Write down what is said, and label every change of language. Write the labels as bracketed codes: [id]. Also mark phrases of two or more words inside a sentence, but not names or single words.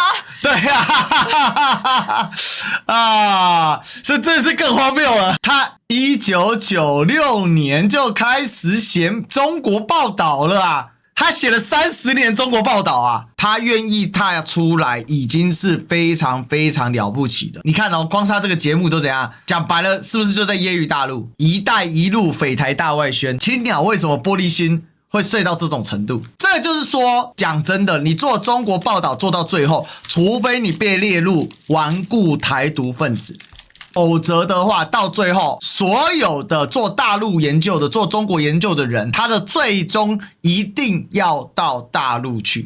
[zh] 對啊，所以這是更荒謬了。他1996年就開始寫中國報道了啊，他寫了30年中國報道啊，他願意踏出來已經是非常非常了不起的。你看哦，光是他這個節目都怎樣講白了，是不是就在揶揄大陸？一帶一路匪台大外宣，青鳥為什麼玻璃心？會碎到這種程度。這就是說，講真的，你做中國報道做到最後，除非你被列入頑固台獨分子，否則的話，到最後所有的做大陸研究的、做中國研究的人，他的最終一定要到大陸去。